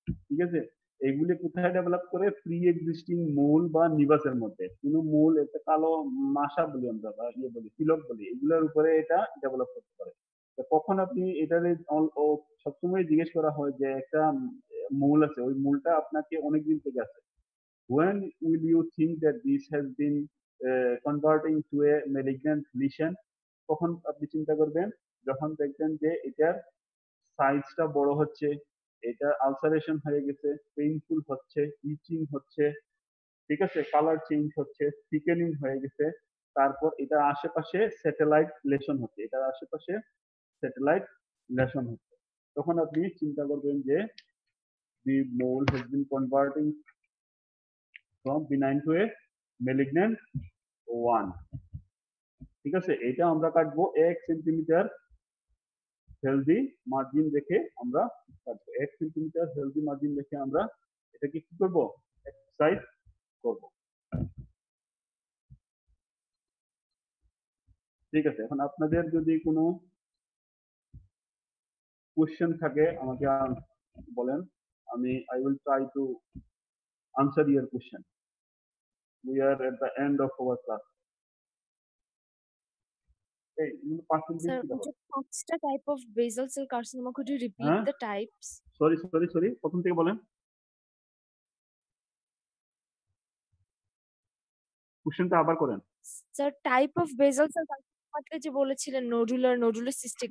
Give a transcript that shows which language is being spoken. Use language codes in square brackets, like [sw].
[bn] ঠিক আছে, এগুলি কোথায় ডেভেলপ করে? প্রি এক্সিস্টিং মূল বা নিবাসের মধ্যে। কোনো মূল, একটা কালো মাসা বলি আমরা বা ইয়ে বলি, তিলক বলি, এগুলোর উপরে এটা ডেভেলপ করতে পারে। তো কখন আপনি এটার সবসময় জিজ্ঞেস করা হয় যে একটা মূল আছে, ওই মূলটা আপনাকে অনেকদিন থেকে আছে। [en] When will you think that this has been converting to a malignant lesion? [bn] কখন আপনি চিন্তা করবেন? যখন দেখবেন যে এটার সাইজটা বড় হচ্ছে, এটা আলসারেশন হয়ে গেছে, পেইনফুল হচ্ছে, ইচিং হচ্ছে, ঠিক আছে, কালার চেঞ্জ হচ্ছে, থিকেনিং হয়ে গেছে, তারপর এটা আশেপাশে স্যাটেলাইট লেশন হচ্ছে, এটার আশেপাশে স্যাটেলাইট লেশন হচ্ছে, তখন আপনি চিন্তা করবেন যে [en] the mole has been converting from benign to a malignant one. [bn] ঠিক আছে, এটা আমরা কাটবো 1 সেন্টিমিটার হেলদি মার্জিন রেখে, আমরা কাটবো 1 সেন্টিমিটার হেলদি মার্জিন রেখে আমরা এটাকে কি করব? এক্সারসাইজ করব। ঠিক আছে, এখন আপনাদের যদি কোনো কোশ্চেন থাকে আমাকে বলেন, আমি [en] I will try to answer your question. We are at the end of our class. Hey, percentage Sir, [bn] কি দেখো? যে 5টা type of basal cell carcinoma, [en] could you repeat [bn] হ্যাঁ? [en] the types? [bn] সরি প্রথম থেকে বলেন, কোশ্চেনটা আবার করেন। Sir, type of basal cell কার্সিনোমাতে যে বলেছিলেন নোডুলার, নোডুলোসিস্টিক,